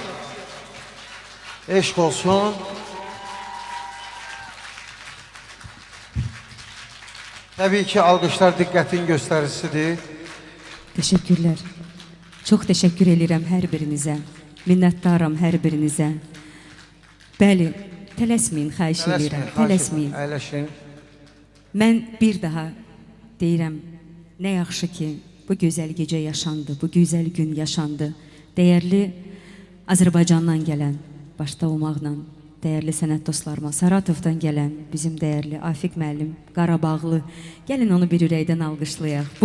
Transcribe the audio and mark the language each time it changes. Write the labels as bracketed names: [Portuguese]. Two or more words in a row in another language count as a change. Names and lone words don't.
[Azerbaijani] Eşk olsun. Tabii ki alqışlar diqqətin göstəricisidir. [Turkish] Teşekkürler. Çok teşekkür ederim her birinize. Minnettarım her birinize. [Azerbaijani] Bəli, tələsməyin, xahiş edirəm. Tələsməyin. Əyləşin. Mən bir daha deyirəm, nə yaxşı ki, bu gözəl gecə yaşandı, bu gözəl gün yaşandı. Dəyərli Azərbaycandan gələn, başda olmaqla, dəyərli sənət dostlarıma, Saratovdan gələn bizim dəyərli Afiq müəllim, Qarabağlı, gəlin onu bir ürəkdən alqışlayaq.